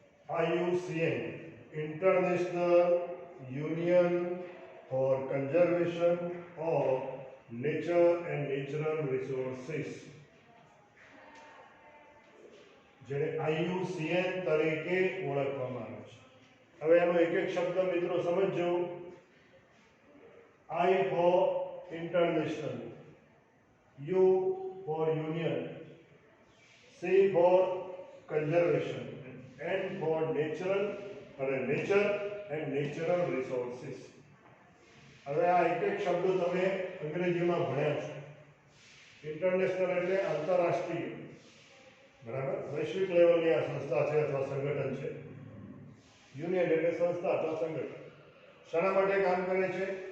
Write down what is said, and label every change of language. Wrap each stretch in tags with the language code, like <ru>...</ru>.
<gu>IUCN,</gu> <en>International Union for Conservation of Nature and Natural Resources,</en> <gu>જેને IUCN તરીકે ઓળખવામાં આવે છે. હવે એનો એક એક શબ્દ મિત્રો સમજજો.</gu> <en>I for international, U for union, C for conservation, N for nature and natural resources.</en> <gu>હવે આ એક એક શબ્દો તમે અંગ્રેજીમાં ભણ્યા છો. ઇન્ટરનેશનલ એટલે આંતરરાષ્ટ્રીય, બરાબર, વૈશ્વિક લેવલની આ સંસ્થા છે અથવા સંગઠન છે. યુનિયન એટલે સંસ્થા અથવા સંગઠન. શાના માટે કામ કરે છે?</gu>